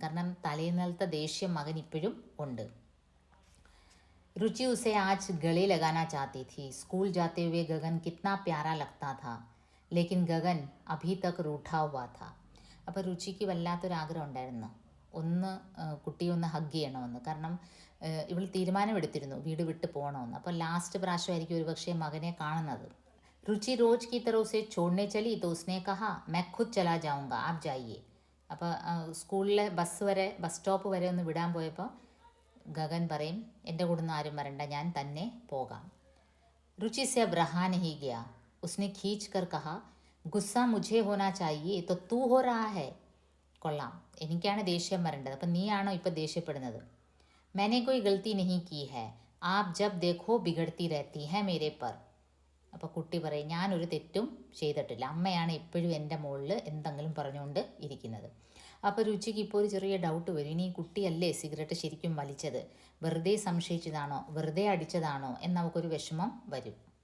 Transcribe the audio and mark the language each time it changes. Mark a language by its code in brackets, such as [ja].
[ml] കാരണം തലേന്നലത്തെ ദേഷ്യം മകൻ ഇപ്പോഴും ഉണ്ട്. [hi] रुचि उसे आज गले लगाना चाहती थी. स्कूल जाते हुए गगन कितना प्यारा लगता था, लेकिन गगन अभी तक रूठा हुआ था. [ml] അപ്പോൾ രുചിക്ക് വല്ലാത്തൊരാഗ്രഹം ഉണ്ടായിരുന്നു, കുട്ടിയെ ഒന്ന് ഹഗ് ചെയ്യണമെന്ന്. കാരണം ഇവൾ തീരുമാനമെടുത്തിരുന്നു വീട് വിട്ട് പോകണമെന്ന്. അപ്പോൾ ലാസ്റ്റ് പ്രാവശ്യമായിരിക്കും ഒരുപക്ഷെ മകനെ കാണുന്നത്. [hi] रुचि रोज की तरह उसे छोड़ने चली तो उसने कहा, मैं खुद चला जाऊँगा, आप जाइए. [ml] അപ്പോൾ സ്കൂളിലെ ബസ് സ്റ്റോപ്പ് വരെ ഒന്ന് വിടാൻ പോയപ്പോൾ ഗഗൻ പറയും, എൻ്റെ കൂടെ നിന്ന് ആരും വരണ്ട, ഞാൻ തന്നെ പോകാം. [hi] रुचि से अब रहा नहीं गया. उसने खींच कर कहा, गुस्सा मुझे होना चाहिए तो तू हो रहा है. [ml] കൊള്ളാം, എനിക്കാണ് ദേഷ്യം വരേണ്ടത്, അപ്പം നീയാണോ ഇപ്പം ദേഷ്യപ്പെടുന്നത്. [hi] मैंने कोई गलती नहीं की है, आप जब देखो बिगड़ती रहती है मेरे पर. [ml] അപ്പോൾ കുട്ടി പറയും ഞാനൊരു തെറ്റും ചെയ്തിട്ടില്ല, അമ്മയാണ് എപ്പോഴും എൻ്റെ മുകളിൽ എന്തെങ്കിലും പറഞ്ഞുകൊണ്ട് ഇരിക്കുന്നത്. അപ്പോൾ രുചിക്ക് ഇപ്പോൾ ഒരു ചെറിയ ഡൗട്ട് വരും, ഇനി ഈ കുട്ടിയല്ലേ സിഗരറ്റ് ശരിക്കും വലിച്ചത്, വെറുതെ സംശയിച്ചതാണോ, വെറുതെ അടിച്ചതാണോ എന്ന് നമുക്കൊരു വിഷമം വരും.